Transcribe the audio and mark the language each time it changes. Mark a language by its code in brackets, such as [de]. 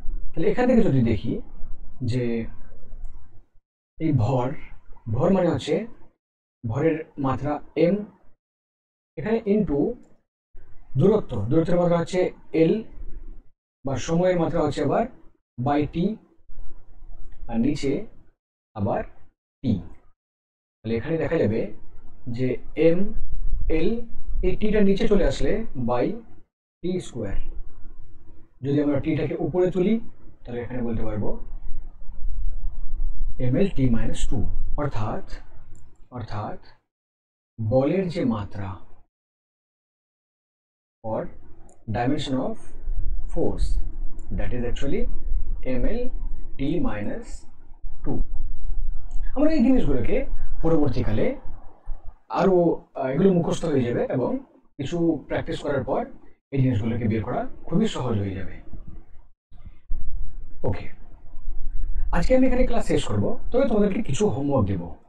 [bn] তাহলে এখান থেকে যদি দেখি যে এই ভর মানে হচ্ছে ভরের মাত্রা m, এখানে ইন্টু দূরত্বের মাত্রা হচ্ছে l, বা সময়ের মাত্রা হচ্ছে আবার বাই টি, আর নিচে আবার টি। তাহলে এখানে দেখা যাবে যে m l, এই টিটা নিচে চলে আসলে বাই টি স্কোয়ার। যদি আমরা টিটাকে উপরে তুলি তাহলে এখানে বলতে পারবো [en] ml t minus 2, [bn] অর্থাৎ অর্থাৎ বলের যে মাত্রা [en] or dimension of force, that is actually ml t minus 2. [bn] আমরা এই জিনিসগুলোকে পরবর্তীকালে আরো এগুলো মুখস্থ হয়ে যাবে এবং কিছু প্র্যাকটিস করার পর এই জিনিসগুলোকে বের করা খুবই সহজ হয়ে যাবে। ওকে, আজকে আমি এখানে ক্লাস শেষ করব, তবে তোমাদেরকে কিছু হোমওয়ার্ক দেব।